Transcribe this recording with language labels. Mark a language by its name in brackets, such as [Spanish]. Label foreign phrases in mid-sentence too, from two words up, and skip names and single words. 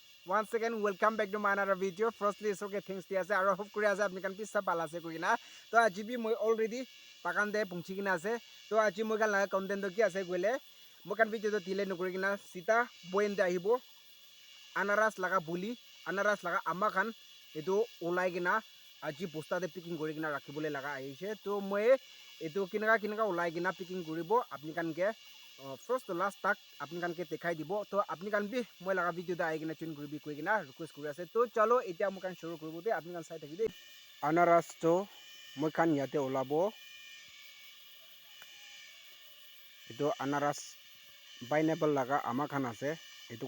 [English] once again welcome back to my another video. Firstly it's okay things [Naga Pidgin] dia ase aro hope kuri ase apni kan pissa pala ase koina to aji bi moi already pakan de pungchi kina ase to aji moi kan laga content to ki ase goile moi kan video to delay nokuri kina sita boen de ahibo anaras laga buli anaras laga amma khan edu ulai kina aji bosta de picking kori kina rakhibole laga aise to moi edu kinaka ulai kina picking koribo apni kan ke first to last tak apni kan ke dekhai dibo to apni kan bi moi laga video da aigina tune koribi koi kina request kori ase to chalo etia moi kan shuru koribo de apni kan sai thaki de anaras to moi kan yate olabo edu anaras pineapple laga ama khan ase edu